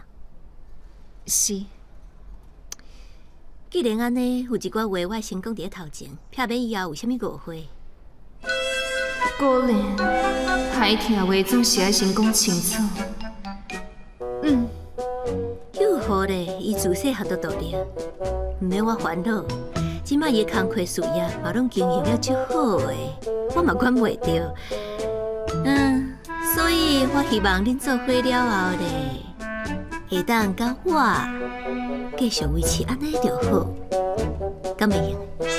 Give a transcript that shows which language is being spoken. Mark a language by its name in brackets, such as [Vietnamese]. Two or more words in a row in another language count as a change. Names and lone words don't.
[Min Nan Chinese] 是。既然安尼，有一寡话我先讲伫咧头前，避免以后有啥物误会。果然，歹听话总是爱先讲清楚。佑豪咧，伊自细汉就独立，毋免我烦恼。即摆伊的工课事业嘛拢经营了足好诶，我嘛管袂着。所以我希望恁做伙了后咧，会当甲我继续维持安尼就好，敢会用